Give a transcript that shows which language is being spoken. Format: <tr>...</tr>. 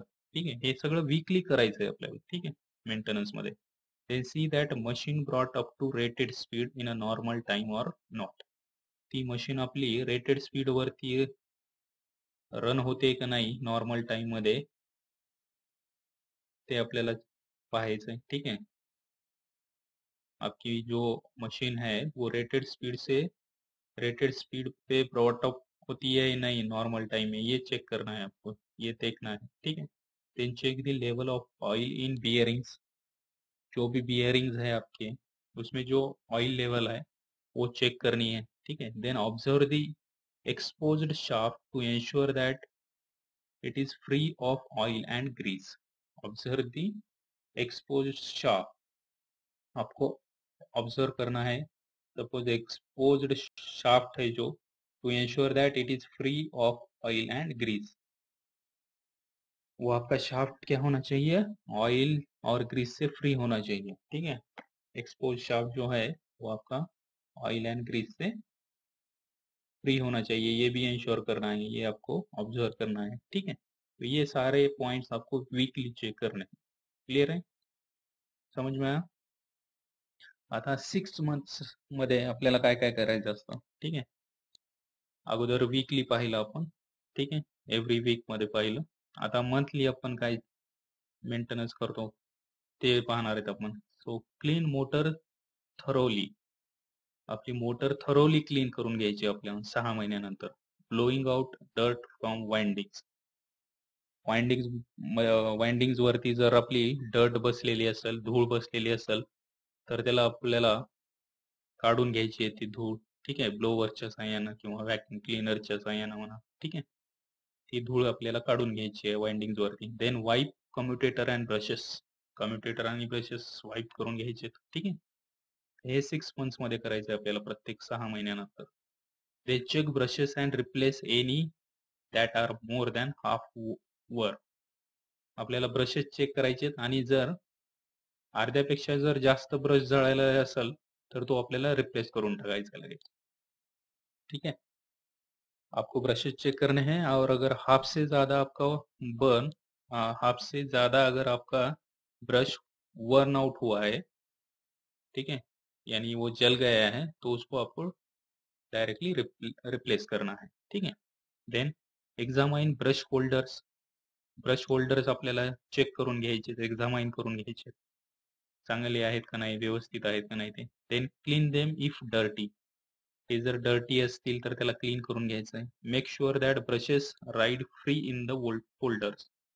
<mr>ठीक आहे. हे सगळं वीकली करायचंय आपल्याला. ठीक आहे. मेंटेनन्स मध्ये.</mr> <en>Then see that machine brought up to rated speed in a normal time or not.</en> <mr>ती मशीन आपली रेटेड स्पीड वरती रन होते का नाही नॉर्मल टाइम मध्ये ते आपल्याला पाहायचं आहे.</mr> <hi>ठीक है, आपकी जो मशीन है वो रेटेड स्पीड पे ब्रॉट अप होती है या नहीं नॉर्मल टाइम में, ये चेक करना है आपको, ये देखना है.</hi> <en>ठीक है, then check the level of oil in bearings.</en> <hi>जो भी बियरिंग्स है आपके उसमें जो ऑयल लेवल है वो चेक करनी है.</hi> <en>ठीक है, then observe the exposed shaft to ensure that it is free of oil and grease. Observe the exposed shaft.</en> <hi>आपको ऑब्जर्व करना है. सपोज एक्सपोज्ड शाफ्ट है जो,</hi> <en>To ensure that it is free of oil and grease.</en> <hi>वो आपका shaft क्या होना चाहिए, ऑयल और ग्रीस से फ्री होना चाहिए. ठीक है, एक्सपोज शाफ्ट जो है वो आपका ऑयल एंड ग्रीस से फ्री होना चाहिए, ये भी इंश्योर करना है, ये आपको ऑब्जर्व करना है. ठीक है, तो ये सारे पॉइंट्स आपको वीकली चेक करने हैं. क्लियर है, समझ में आया.</hi> <mr>आता 6 मंथ्स मध्ये आपल्याला काय काय करायचं असतं. ठीक आहे, अगोदर वीकली पाहिलं आपण. ठीक आहे, एव्हरी वीक मध्ये पाहिलं. आता मंथली आपण काय मेंटेनन्स करतो ते पाहणार आहेत आपण.</mr> <en>So clean motor thoroughly.</en> <mr>आपली मोटर थरोली क्लीन करून घ्यायची आपल्याला 6 महिन्यानंतर.</mr> <en>Blowing out dirt from windings.</en> <mr>Windings वरती जर आपली डर्ट बसलेली असेल, धूळ बसलेली असेल, तर त्याला आपल्याला काढून घ्यायची आहे ती धूळ. ठीक आहे, ब्लोवरच्या साहाय्यानं किंवा व्हॅक्यूम क्लीनरच्या साहाय्यानं म्हणा. ठीक आहे, ती धूळ आपल्याला काढून घ्यायची आहे वाइंडिंग्स वरती.</mr> <en>Then wipe commutator and brushes.</en> <mr>Commutator आणि ब्रशेस वाईप करून घ्यायचे. ठीक आहे, हे 6 मंथ्स मध्ये करायचं आहे आपल्याला प्रत्येक 6 महिन्यानंतर.</mr> <en>They check brushes and replace any that are more than half worn.</en> <mr>आपल्याला ब्रशेस चेक करायचे आणि जर अर्ध्यापेक्षा जर जास्त ब्रश जळायला असेल तर तो आपल्याला रिप्लेस करून टाकायचा लगेच.</mr> <hi>ठीक है, आपको ब्रशेस चेक करने हैं और अगर हाफ से ज़्यादा आपका बर्न हाफ से ज़्यादा अगर आपका ब्रश वर्न आउट हुआ है, ठीक है, यानी वो जल गया है, तो उसको आपको डायरेक्टली रिप्लेस करना है.</hi> <en>ठीक है, then examine brush holders.</en> <mr>Brush holders आपल्याला चेक करून घ्यायचे, एक्झामाइन करून घ्यायचे, चांगले आहेत का नाही, व्यवस्थित आहेत का नाही ते.</mr> <en>Then clean them if dirty.</en> <mr>ते जर डर्टी असतील तर त्याला क्लीन करून घ्यायचं आहे.</mr> <en>Make sure that brushes ride free in the holders.</en>